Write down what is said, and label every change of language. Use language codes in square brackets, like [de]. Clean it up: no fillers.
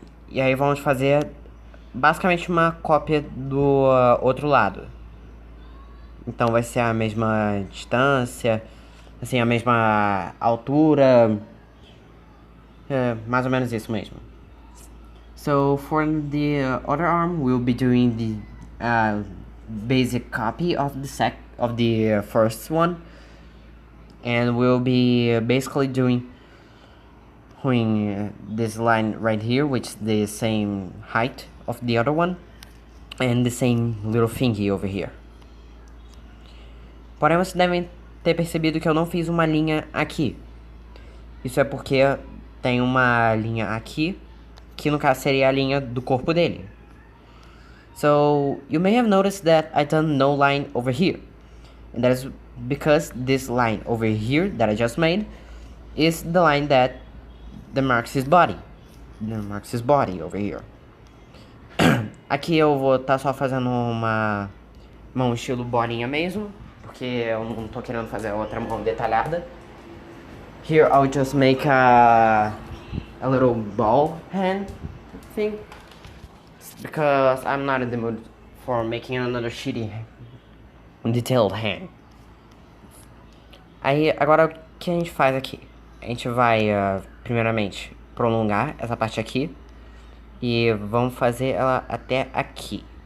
[pt] E aí vamos fazer basicamente uma cópia do outro lado. Então vai ser a mesma distância, assim, a mesma altura, mais ou menos isso mesmo. [en] So for the other arm, we'll be doing the basic copy of the first one, and we'll be basically doing this line right here, which is the same height of the other one, and the same little thingy over here. [pt] Porém, vocês devem ter percebido que eu não fiz uma linha aqui. Isso é porque tem uma linha aqui, que no caso seria a linha do corpo dele. [en] So, you may have noticed that I done no line over here. And that is because this line over here that I just made is the line that marks his body. Marks his body over here. [pt] Aqui eu vou estar só fazendo uma mão estilo bolinha mesmo, porque eu não tô querendo fazer outra mão detalhada. [en] Here I'll just make a little ball hand thing, because I'm not in the mood for making another shitty detailed hand. [pt] Aí agora o que a gente faz aqui? A gente vai primeiramente prolongar essa parte aqui e vamos fazer ela até aqui.